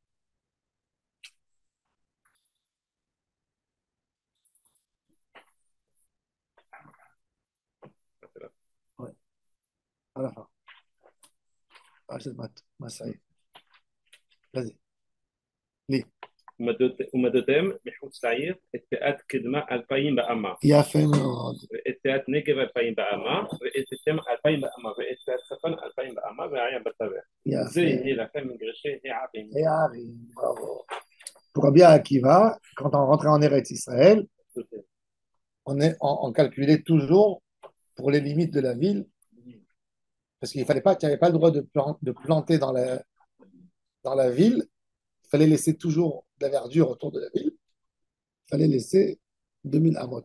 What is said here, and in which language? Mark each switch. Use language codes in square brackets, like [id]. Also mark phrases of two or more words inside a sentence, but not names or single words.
[fr] Ouais, à la fin. Ah, c'est Massaï. Vas-y, lis. [he] ומדותם מחוץ לעיר את פאת קדמה 2,000 באמה יפה מאוד. ואת פאת נגב 2,000 באמה ואת תמח 2,000 באמה ואת פאת צפון 2,000 באמה והעין בתווך. זה יהיה לכם מגרשי הערים. הערים, [fr] bravo. Pour Rabbi Akiva, quand on rentrait en Eretz Israël, on calculait toujours pour les limites de la ville, parce qu'il fallait pas, tu n'avais pas le droit de planter dans la ville. Il fallait laisser toujours de la verdure autour de la ville. Il fallait laisser 2000 amot.